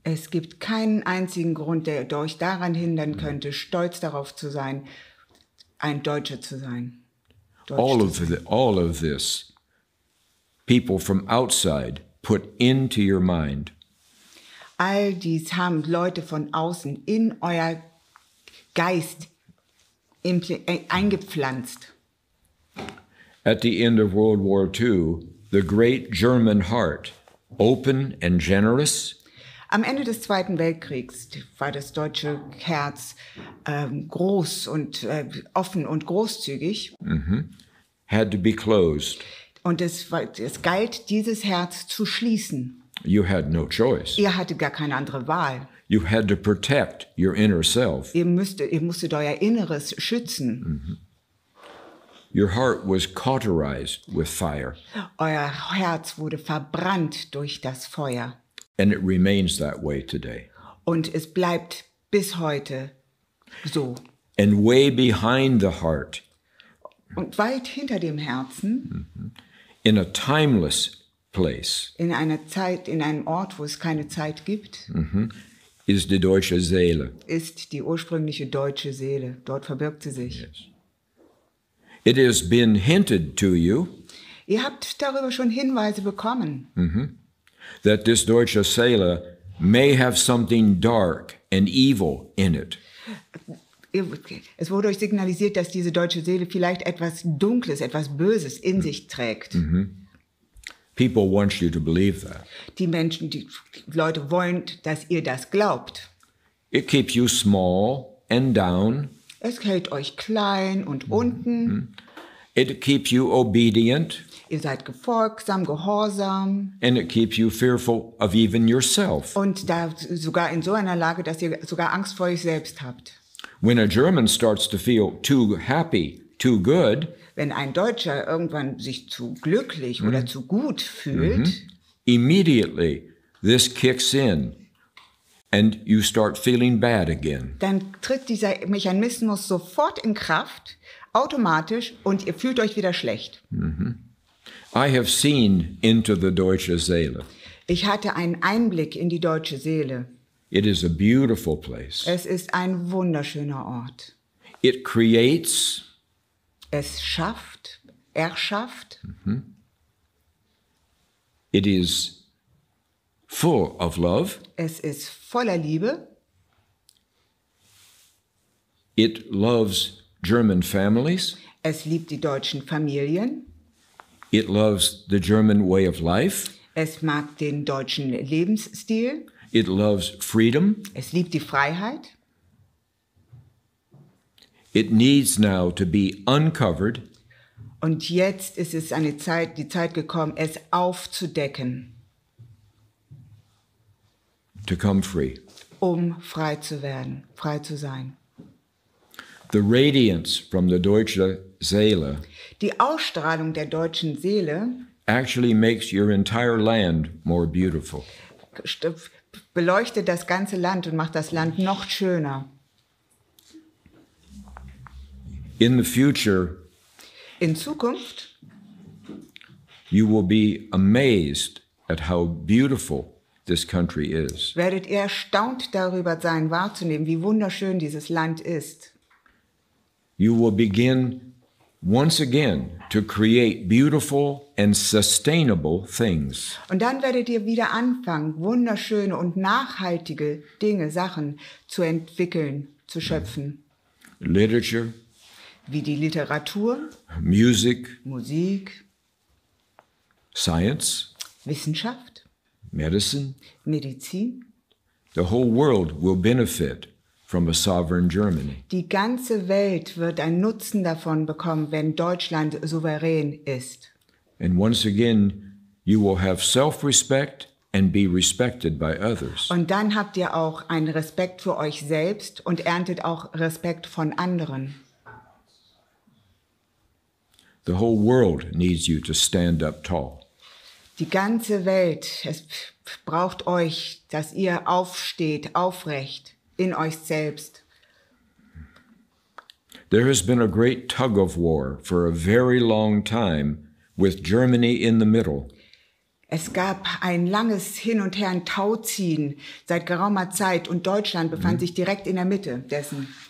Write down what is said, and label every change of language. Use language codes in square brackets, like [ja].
[de] Es gibt keinen einzigen Grund, der euch daran hindern könnte, stolz darauf zu sein, ein Deutscher zu sein. [en] All of this, people from outside put into your mind. [de] All dies haben Leute von außen in euer Geist eingepflanzt. [en] At the end of World War II, the great German heart, open and generous, [de] Am Ende des Zweiten Weltkriegs war das deutsche Herz groß und offen und großzügig. [en] had to be closed. [de] Und es galt, dieses Herz zu schließen. [en] You had no choice. [de] Ihr hattet gar keine andere Wahl. [en] You had to protect your inner self. [de] Ihr musstet euer Inneres schützen. [en] Your heart was cauterized with fire, [de] Euer Herz wurde verbrannt durch das Feuer. [en] and it remains that way today. [de] Und es bleibt bis heute so. [en] And way behind the heart, [de] Und weit hinter dem Herzen, [en] in a timeless place, [de] in einer Zeit, in einem Ort, wo es keine Zeit gibt, [en] is die Deutsche Seele. [de] ist die ursprüngliche deutsche Seele. Dort verbirgt sie sich. [en] Yes. It has been hinted to you [de] Ihr habt darüber schon Hinweise bekommen, [en] that this Deutsche Seele may have something dark and evil in it. [de] Es wurde euch signalisiert, dass diese deutsche Seele vielleicht etwas Dunkles, etwas Böses in sich trägt. [en] People want you to believe that. [de] Die Leute wollen, dass ihr das glaubt. [en] It keeps you small and down. [de] Es hält euch klein und unten. [en] It keeps you obedient. [de] Ihr seid gefolgsam, gehorsam. [en] And it keeps you fearful of even yourself. [de] Und da sogar in so einer Lage, dass ihr sogar Angst vor euch selbst habt. [en] When a German starts to feel too happy, too good, [de] wenn ein Deutscher irgendwann sich zu glücklich oder zu gut fühlt, [en] immediately this kicks in and you start feeling bad again. [de] Dann tritt dieser Mechanismus sofort in Kraft, automatisch, und ihr fühlt euch wieder schlecht. [en] I have seen into the Deutsche Seele. [de] Ich hatte einen Einblick in die deutsche Seele. [en] It is a beautiful place. [de] Es ist ein wunderschöner Ort. [en] It creates. [de] Es schafft, erschafft. [en] It is full of love. [de] Es ist voller Liebe. [en] It loves German families. [de] Es liebt die deutschen Familien. [en] It loves the German way of life. [de] Es mag den deutschen Lebensstil. [en] It loves freedom. [de] Es liebt die Freiheit. [en] It needs now to be uncovered. [de] Und jetzt ist es die Zeit gekommen, es aufzudecken. [en] To come free. [de] Um frei zu werden, frei zu sein. [en] The radiance from the Deutsche Seele. [de] Die Ausstrahlung der deutschen Seele [en] actually makes your entire land more beautiful. [de] Beleuchtet das ganze Land und macht das Land noch schöner. [en] In the future, [de] in Zukunft, [en] you will be amazed at how beautiful this country is. [de] Werdet ihr erstaunt darüber sein, wahrzunehmen, wie wunderschön dieses Land ist. [en] You will begin once again to create beautiful and sustainable things. [de] Und dann werdet ihr wieder anfangen, wunderschöne und nachhaltige Dinge, Sachen zu entwickeln, zu schöpfen. [en] Literature, [de] wie die Literatur, [en] Musik, Science, [de] Wissenschaft, [en] Medicine. [de] Medizin. [en] The whole world will benefit from a sovereign Germany. [de] Die ganze Welt wird einen Nutzen davon bekommen, wenn Deutschland souverän ist. [en] And once again, you will have self-respect and be respected by others. [de] Und dann habt ihr auch einen Respekt für euch selbst und erntet auch Respekt von anderen. [en] The whole world needs you to stand up tall. [de] Die ganze Welt, es braucht euch, dass ihr aufsteht, aufrecht, in euch selbst. [en] There has been a great tug of war for a very long time with Germany in the middle. [de] Es gab ein langes Hin und Her, ein Tauziehen seit geraumer Zeit und Deutschland befand sich direkt in der Mitte dessen.